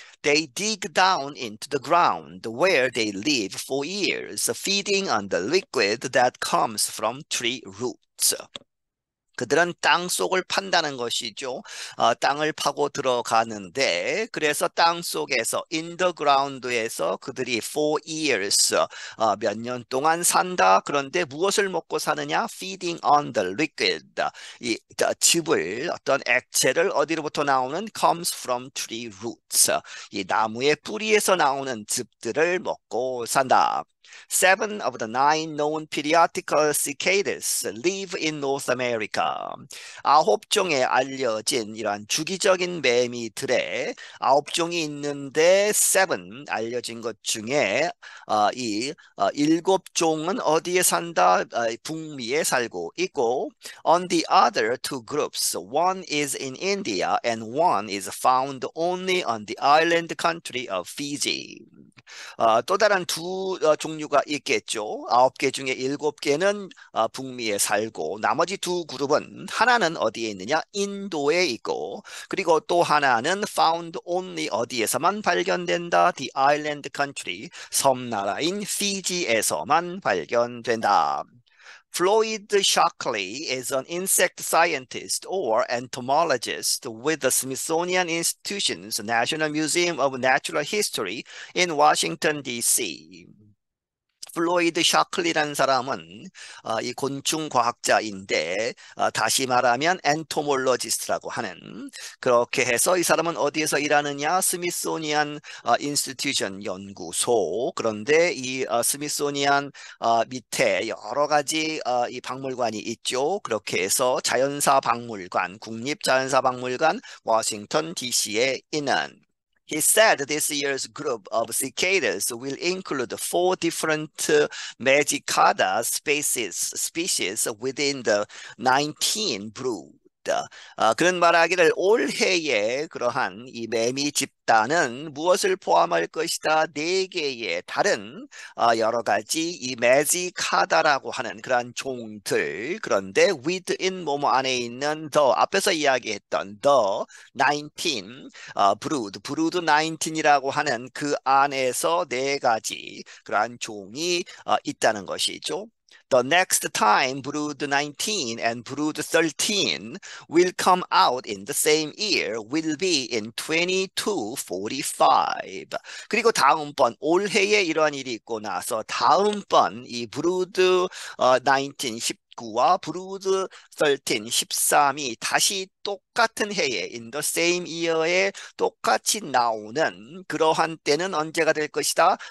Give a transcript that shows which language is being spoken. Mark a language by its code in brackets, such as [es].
[en] They dig down into the ground where they live for years, feeding on the liquid that comes from tree roots. [ko] 그들은 땅 속을 판다는 것이죠. 땅을 파고 들어가는데 그래서 땅 속에서 [en] in the ground [ko] 에서 그들이 [en] for years [ko] 몇 년 동안 산다. 그런데 무엇을 먹고 사느냐? [en] Feeding on the liquid. [ko] 이 즙을 어떤 액체를 어디로부터 나오는 [en] comes from tree roots. [ko] 이 나무의 뿌리에서 나오는 즙들을 먹고 산다. [en] 7 of the 9 known periodical cicadas live in North America. [ko] 9종의 알려진 이러한 주기적인 매미들의 9종이 있는데 7 알려진 것 중에 이 7종은 어디에 산다? 북미에 살고 있고 [en] on the other two groups, one is in India and one is found only on the island country of Fiji. [ko] 또 다른 두 종류가 있겠죠. 9개 중에 7개는 북미에 살고 나머지 두 그룹은 하나는 어디에 있느냐? 인도에 있고 그리고 또 하나는 [en] found only [ko] 어디에서만 발견된다? [en] The island country, [ko] 섬나라인 피지에서만 발견된다. [en] Floyd Shockley is an insect scientist or entomologist with the Smithsonian Institution's National Museum of Natural History in Washington, D.C. [ko] 플로이드 샤클리라는 사람은 이 곤충 과학자인데 다시 말하면 엔토몰로지스트라고 하는 그렇게 해서 이 사람은 어디에서 일하느냐? 스미소니안 인스티튜션 연구소. 그런데 이 스미소니안 밑에 여러 가지 이 박물관이 있죠. 그렇게 해서 자연사 박물관, 국립자연사 박물관 워싱턴 DC에 있는 [en] He said this year's group of cicadas will include 4 different Magicada species within the 19 brood. [ko] 그런 말하기를 올해의 그러한 이 매미 집단은 무엇을 포함할 것이다? 4개의 다른 여러 가지 이 매지카다라고 하는 그러한 종들. 그런데 [en] within [ko] 뭐뭐 안에 있는 the 앞에서 이야기했던 [en] the 19 brood [ko] 19이라고 하는 그 안에서 4가지 그러한 종이 있다는 것이죠. [en] The next time brood 19 and brood 13 will come out in the same year will be in 2245. [ko] 그리고 다음번 올해에 이러한 일이 있고 나서 다음번 이 브루드 19 19와 브루드 13 13이 다시 똑같은 해에 [en] in the same year [ko] 에 똑같이 나오는 그러한 때는 언제가 될 것이다?